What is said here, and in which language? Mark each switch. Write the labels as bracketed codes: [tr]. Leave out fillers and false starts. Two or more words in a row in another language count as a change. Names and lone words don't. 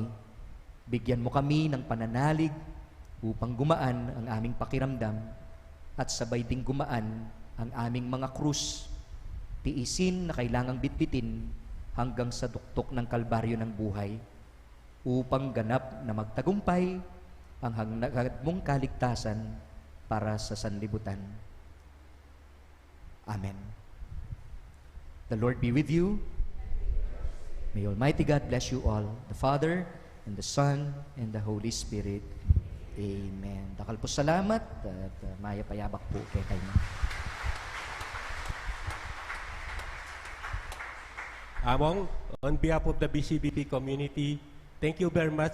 [tl] Bigyan mo kami ng pananalig upang gumaan ang aming pakiramdam at sabay ding gumaan ang aming mga krus. Tiisin na kailangang bitbitin hanggang sa tuktok ng kalbaryo ng buhay upang ganap na magtagumpay ang hangad mong kaligtasan para sa sanlibutan. [en] Amen. The Lord be with you. May Almighty God bless you all, the Father, and the Son, and the Holy Spirit. Amen. [pam] Dakal po salamat at maya payabak po kay kayo. [en] Among, on behalf of the BCBP community, thank you very much